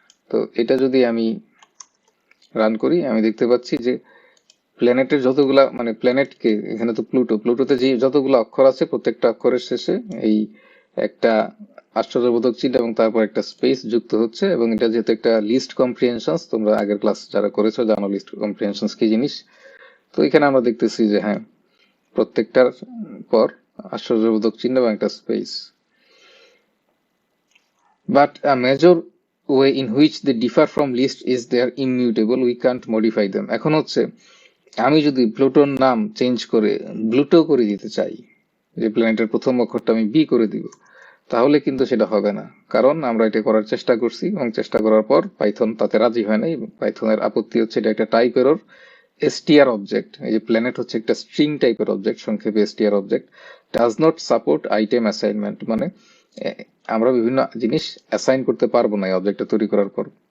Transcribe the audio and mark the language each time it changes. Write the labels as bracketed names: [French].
[Bangla] তো এটা যদি আমি রান করি, আমি দেখতে পাচ্ছি যে প্ল্যানেটের যতগুলা, মানে প্ল্যানেটকে, এখানে তো প্লুটোতে যে যতগুলো অক্ষর আছে প্রত্যেকটা অক্ষরের শেষে এই একটা আশ্চর্যবোধক চিহ্ন এবং তারপর একটা স্পেস যুক্ত হচ্ছে। এবং এটা যেহেতু একটা লিস্ট কম্প্রিহেনশনস, তোমরা আগের ক্লাস যারা করেছো জানো লিস্ট কম্প্রিহেনশনস কি জিনিস। তো এখানে আমরা দেখতেছি যে হ্যাঁ, প্রত্যেকটার পর আশ্চর্যবোধক চিহ্ন এবং একটা space. [English] But a major way in which they differ from list is they are immutable, we can't modify them. [Bangla] এখন হচ্ছে আমি যদি প্লুটোর নাম চেঞ্জ করে ব্লুটো করে দিতে চাই, যে প্ল্যানেটের প্রথম অক্ষরটা আমি বি করে দিব, তাহলে কিন্তু সেটা হবে না, কারণ আমরা এটা করার চেষ্টা করছি এবং চেষ্টা করার পর পাইথন তাতে রাজি হয় নাই। পাইথনের আপত্তি হচ্ছে এটা একটা টাইপ এরর। str অবজেক্ট, এই যে প্ল্যানেট হচ্ছে একটা স্ট্রিং টাইপের অবজেক্ট, সংক্ষেপে str object, [English] does not support item assignment, [Bangla] মানে আমরা বিভিন্ন জিনিস অ্যাসাইন করতে পারবো না এই অবজেক্টটা তৈরি করার পর।